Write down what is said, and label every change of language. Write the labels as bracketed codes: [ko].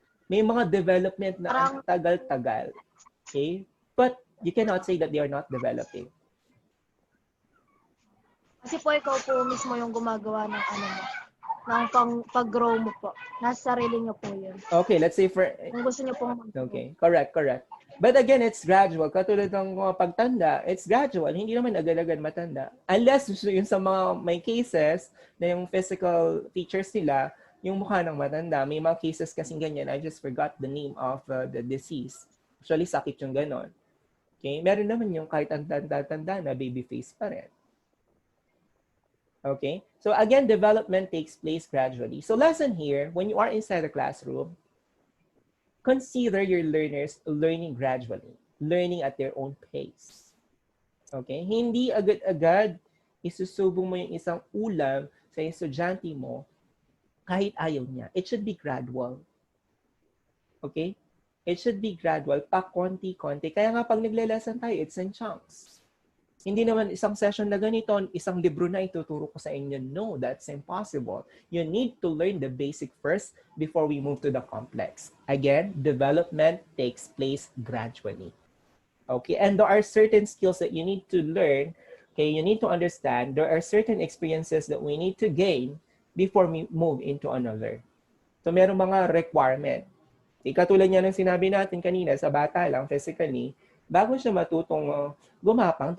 [tl] May mga development na ang tagal-tagal. [en] Okay? But you cannot say that they are not developing. [tl] Kasi po ikaw po mismo yung gumagawa ng ng pag-grow mo po. Nasa sarili niyo po yun. [en] Okay, let's say for... [tl] Kung gusto niyo pong [en] Okay, correct. But again, it's gradual. [tl] Katulad ng mga pagtanda, [en] it's gradual. [tl] Hindi naman agad-agad matanda. Unless yung sa mga may cases na yung physical features nila, yung mukha ng matanda. May mga cases kasing ganyan. [en] I just forgot the name of the disease. [tl] Actually, sakit yung ganon. Okay? Meron naman yung kahit ang tanda-tanda na baby face pa rin. Okay? [en] So again, development takes place gradually. So lesson here, when you are inside the classroom, consider your learners learning gradually, learning at their own pace. Okay? [tl] Hindi agad-agad isusubong mo yung isang ulam sa estudyante mo kahit ayaw niya. [en] It should be gradual. Okay? It should be gradual, [tl] pa konti-konti. Kaya nga pag nagle-lesson tayo, [en] it's in chunks. [tl] Hindi naman isang session na ganito, isang libro na ituturo ko sa inyo. [en] No, that's impossible. You need to learn the basic first before we move to the complex. Again, development takes place gradually. Okay, and there are certain skills that you need to learn. Okay, you need to understand. There are certain experiences that we need to gain before we move into another. [tl] So, merong mga requirement. Katulad niya ng sinabi natin kanina, sa bata lang, physically, bago siya matutong gumapang,